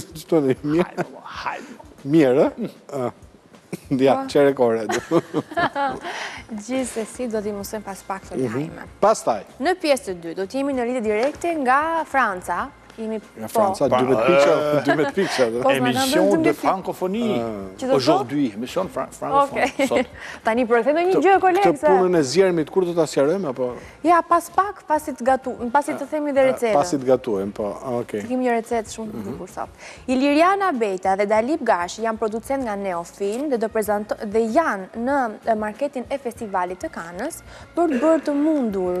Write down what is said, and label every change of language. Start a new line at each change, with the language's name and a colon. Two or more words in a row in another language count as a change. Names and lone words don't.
Albanian: Çto dhe mirë? Mirë, ë? Ja, çerekore. Gjithsesi do t'i mësojmë pas pak të lajme. Pastaj. Në pjesë të 2 do t'jemi në lidhje direkte nga Franca. Nga Franca, 12 pikësha.
French: Émission de francophonie. Aujourd'hui, émission francophone.
Albanian: Sot. Tani përkthejmë një gjë kolegë. Këtë punën e zjermit kur do ta sqarojmë apo? Ja, pas pak, pasi të themi dhe recetën. Pasi të gatuajmë, po. Okej. Kemi një recetë shumë të bukur sot. Iliriana Bejta dhe Dalip Gashi janë producent nga Neofilm dhe janë në marketin e festivalit të Kanës për të bërë të mundur.